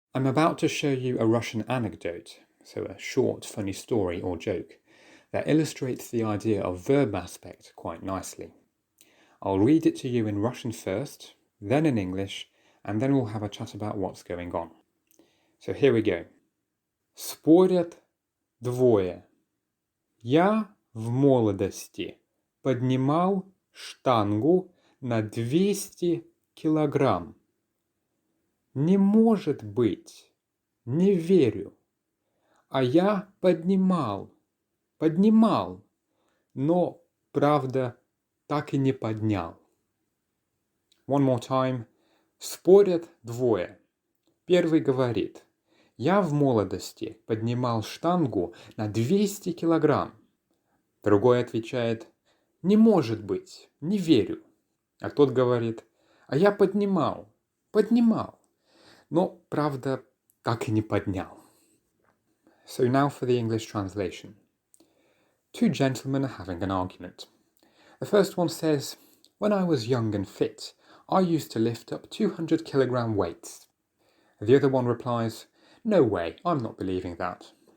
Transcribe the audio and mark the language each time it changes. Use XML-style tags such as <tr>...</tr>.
<en>I'm about to show you a Russian anecdote, so a short, funny story or joke, that illustrates the idea of verb aspect quite nicely. I'll read it to you in Russian first, then in English, and then we'll have a chat about what's going on. So here we go.</en> <ru>Спорят двое. Я в молодости поднимал штангу на 200 килограмм. Не может быть, не верю. А я поднимал, но, правда, так и не поднял.</ru> <en>One more time.</en> <ru>Спорят двое. Первый говорит: я в молодости поднимал штангу на 200 килограмм. Другой отвечает: не может быть, не верю. А тот говорит: а я поднимал, но, правда, так и не поднял.</ru> <en>So now for the English translation. Two gentlemen are having an argument. The first one says, when I was young and fit, I used to lift up 200 kilogram weights. The other one replies, no way, I'm not believing that.</en>